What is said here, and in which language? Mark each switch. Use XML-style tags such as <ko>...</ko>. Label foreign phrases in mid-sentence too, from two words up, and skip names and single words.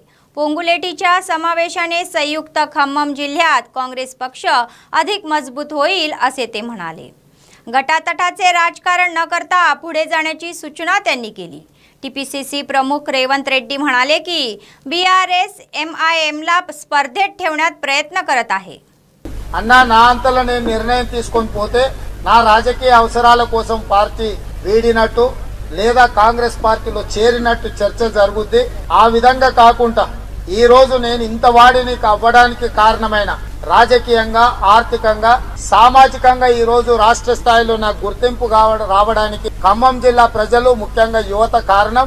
<mr>पोंगुलेटीच्या समावेशाने संयुक्त खम्मम जिल्ह्यात काँग्रेस पक्ष अधिक मजबूत होईल असे ते म्हणाले। गटातटाचे राजकारण न करता पुढे जाण्याची सूचना त्यांनी केली। टीपीसीसी प्रमुख रेवंत रेड्डी म्हणाले की बीआरएस एमआयएमला स्पर्धेत ठेवण्यात प्रयत्न करत आहे।</mr> <te>అన్నా నా అంతలో నేను నిర్ణయం తీసుకొని పోతే నా రాజకీయ అవసరాల కోసం పార్టీ వీడినట్టు లేదా కాంగ్రెస్ పార్టీలో చేరినట్టు చర్చ జరుగుద్ది। ఆ విధంగా కాకుండా ఈ రోజు నేను ఇంత వాడిని అవ్వడానికి కారణమైన రాజకీయంగా ఆర్థికంగా సామాజికంగా ఈ రోజు రాష్ట్ర స్థాయిలో నాకు గుర్తింపు రావడానికి ఖమ్మం జిల్లా ప్రజలు ముఖ్యంగా యువత కారణం।</te>